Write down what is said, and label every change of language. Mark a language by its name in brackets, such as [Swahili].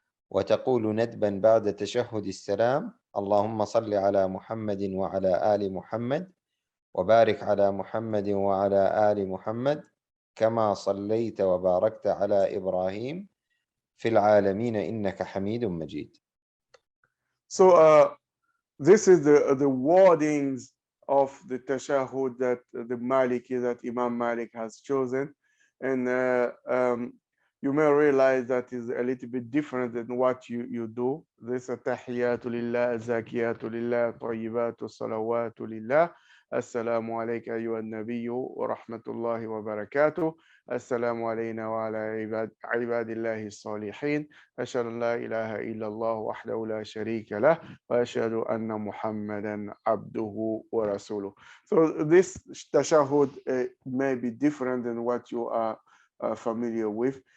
[Arabic] وتقول ندبا بعد تشهد السلام اللهم صل على محمد وعلى آل محمد وبارك على محمد وعلى آل محمد كما صليت وباركت على إبراهيم في العالمين إنك حميد مجيد. [English] So this is the wordings of the tashahhud that the Maliki, that Imam Malik has chosen, and you may realize that is a little bit different than what you do. [Arabic] This tahiyatu lillah, zakiyatu lillah, tayyibatu salawatu lillah. السلام عليك أيها النبي ورحمة الله وبركاته السلام علينا وعلى عباد الله الصالحين أشهد أن لا إله إلا الله وحده لا شريك له وأشهد أن محمدا عبده ورسوله. [English] So this tashahhud may be different than what you are familiar with.